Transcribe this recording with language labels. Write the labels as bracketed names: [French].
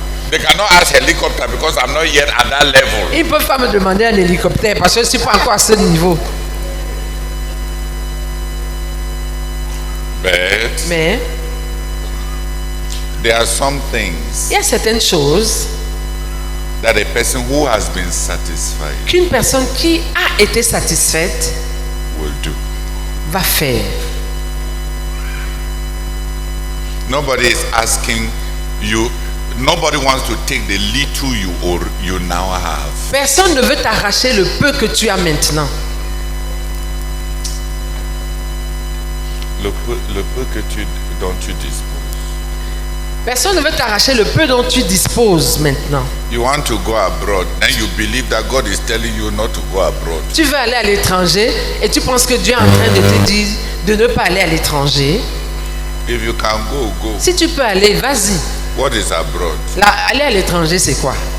[English] They cannot ask helicopter because I'm not yet at that level. [French] Ils ne peuvent pas me demander un hélicoptère parce que je ne suis pas encore à ce niveau. Mais [English] there are some things [French] il y a certaines choses [English] that a person who has been satisfied [French] qu'une personne qui a été satisfaite [English] will do. [French] Va faire. [English] Nobody is asking you. Nobody wants to take the little you now have. [French] Personne ne veut t'arracher le peu que tu as maintenant. Le peu dont tu disposes. Personne ne veut t'arracher le peu dont tu disposes maintenant. [English] You want to go abroad, then you believe that God is telling you not to go abroad. [French] Tu veux aller à l'étranger et tu penses que Dieu est en train de te dire de ne pas aller à l'étranger. [English] If you can go, go. [French] Si tu peux aller, vas-y. [English] What is abroad? [French] Là, aller à l'étranger, c'est quoi?